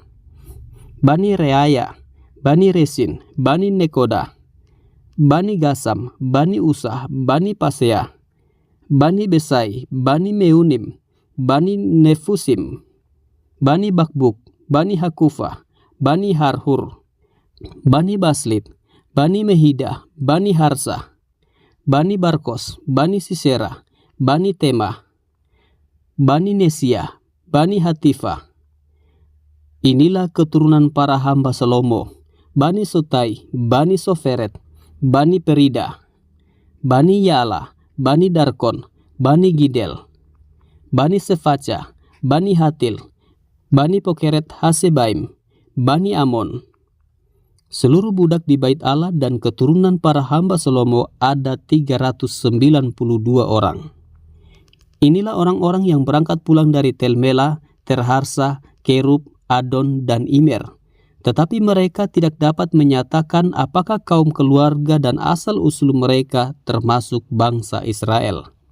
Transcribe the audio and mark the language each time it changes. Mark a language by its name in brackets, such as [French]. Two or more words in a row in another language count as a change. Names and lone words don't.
[Indonesian] Bani Reaya, Bani Resin, Bani Nekoda, Bani Gasam, Bani Usah, Bani Pasea, Bani Besai, Bani Meunim, Bani Nefusim, Bani Bakbuk, Bani Hakufa, Bani Harhur, Bani Baslit, Bani Mehidah, Bani Harsa, Bani Barkos, Bani Sisera, Bani Tema, Bani Nesia, Bani Hatifa. Inilah keturunan para hamba Salomo, Bani Sotai, Bani Soferet, Bani Perida, Bani Yala, Bani Darkon, Bani Gidel, Bani Sefaca, Bani Hatil, Bani Pokeret Hasebaim, Bani Amon. Seluruh budak di bait Allah dan keturunan para hamba Salomo ada 392 orang. Inilah orang-orang yang berangkat pulang dari Tel Mela, Terharsa, Kerub, Adon, dan Imer. Tetapi mereka tidak dapat menyatakan apakah kaum keluarga dan asal-usul mereka termasuk bangsa Israel.